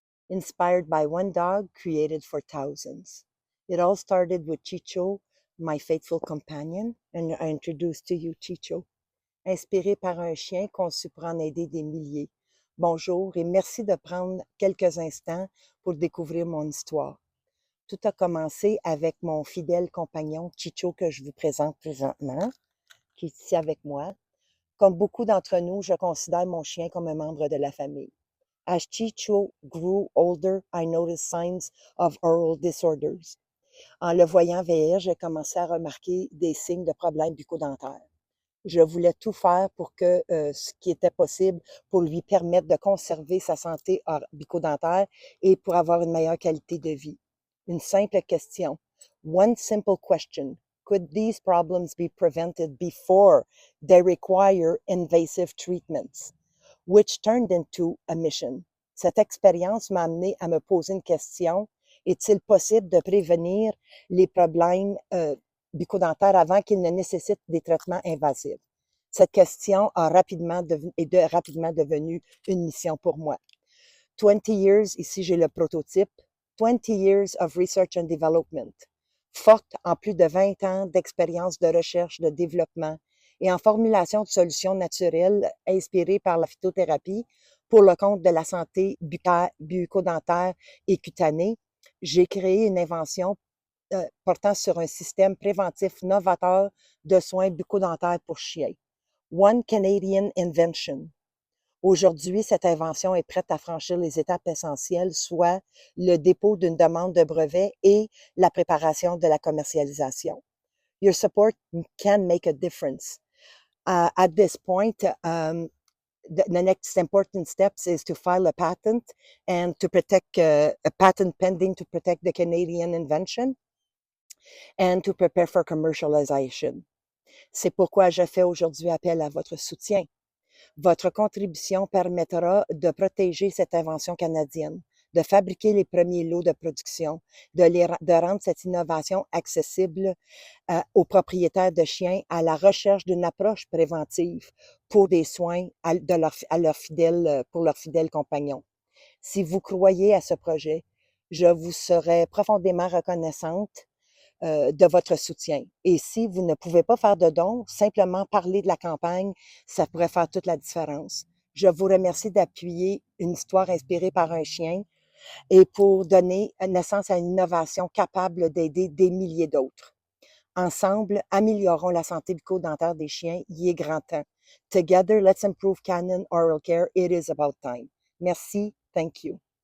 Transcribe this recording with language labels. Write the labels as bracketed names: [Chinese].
[English] Inspired by one dog, created for thousands. It all started with Chicho, my faithful companion, and I introduce to you Chicho. [French] Inspiré par un chien conçu pour en aider des milliers. Bonjour et merci de prendre quelques instants pour découvrir mon histoire. Tout a commencé avec mon fidèle compagnon Chicho que je vous présente présentement, qui est ici avec moi. Comme beaucoup d'entre nous, je considère mon chien comme un membre de la famille. [English] As Chicho grew older, I noticed signs of oral disorders. [French] En le voyant vieillir, j'ai commencé à remarquer des signes de problèmes bucco-dentaires. Je voulais tout faire pour que ce qui était possible pour lui permettre de conserver sa santé bucco-dentaire et pour avoir une meilleure qualité de vie. Une simple question. [English] One simple question. Could these problems be prevented before they require invasive treatments? Which turned into a mission. [French] Cette expérience m'a amené à me poser une question. Est-il possible de prévenir les problèmes bucco-dentaires avant qu'ils ne nécessitent des traitements invasifs? Cette question est rapidement devenue une mission pour moi. [English] 20 years, [French] ici j'ai le prototype, [English] 20 years of research and development. [French] Forte en plus de 20 ans d'expérience de recherche, de développement et en formulation de solutions naturelles inspirées par la phytothérapie pour le compte de la santé bucco-dentaire et cutanée, j'ai créé une invention portant sur un système préventif novateur de soins bucco-dentaires pour chiens. [English] One Canadian Invention. [French] Aujourd'hui, cette invention est prête à franchir les étapes essentielles, soit le dépôt d'une demande de brevet et la préparation de la commercialisation. [English] Your support can make a difference. At this point, the next important steps is to file a patent and to protect a patent pending to protect the Canadian invention and to prepare for commercialization. [French] C'est pourquoi je fais aujourd'hui appel à votre soutien. Votre contribution permettra de protéger cette invention canadienne, de fabriquer les premiers lots de production, de rendre cette innovation accessible aux propriétaires de chiens à la recherche d'une approche préventive pour des soins pour leurs fidèles compagnons. Si vous croyez à ce projet, je vous serai profondément reconnaissante de votre soutien. Et si vous ne pouvez pas faire de dons, simplement parler de la campagne, ça pourrait faire toute la différence. Je vous remercie d'appuyer une histoire inspirée par un chien et pour donner naissance à une innovation capable d'aider des milliers d'autres. Ensemble, améliorons la santé bucco-dentaire des chiens. Il est grand temps. [English] Together, let's improve canine oral care. It is about time. Merci. Thank you.